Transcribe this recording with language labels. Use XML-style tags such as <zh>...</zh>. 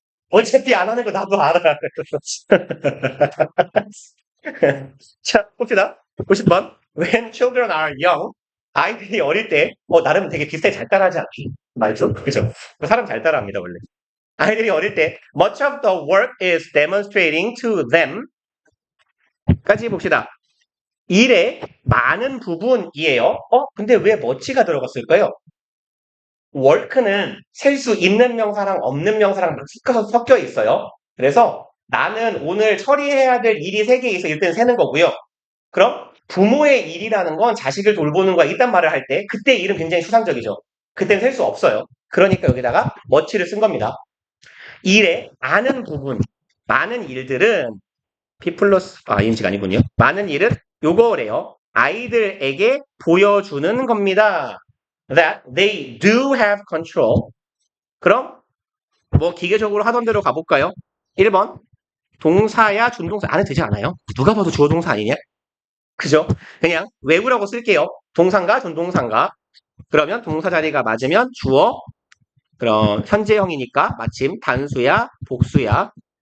<ko>어차피 안 하는 거 나도 알아. 자, 봅시다. 50번.</ko> <en>When children are young,</en> <ko>아이들이 어릴 때, 나름 되게 비슷하게 잘 따라하지 않기? 말죠? 그죠? 사람 잘 따라합니다, 원래.</ko> <en>아이들이 어릴 때, much of the work is demonstrating to them.</en> <ko>까지 봅시다. 일의 많은 부분이에요. 근데 왜 much가 들어갔을까요? work는 셀 수 있는 명사랑 없는 명사랑 섞여 있어요. 그래서 나는 오늘 처리해야 될 일이 3개 있어. 이때는 세는 거고요. 그럼 부모의 일이라는 건 자식을 돌보는 거야. 이딴 말을 할 때 그때 일은 굉장히 추상적이죠. 그때는 셀 수 없어요. 그러니까 여기다가 much를 쓴 겁니다. 일의 많은 부분, 많은 일들은 P 플러스, ing가 아니군요. 많은 일은 요거래요. 아이들에게 보여주는 겁니다.</ko> <en>That they do have control.</en> <ko>그럼 뭐 기계적으로 하던 대로 가볼까요? 1번 동사야 준동사 안 해도 되지 않아요? 누가 봐도 주어 동사 아니냐? 그죠? 그냥 외부라고 쓸게요. 동사인가 준동사인가? 그러면 동사 자리가 맞으면 주어. 그럼 현재형이니까 마침 단수야 복수야.</ko>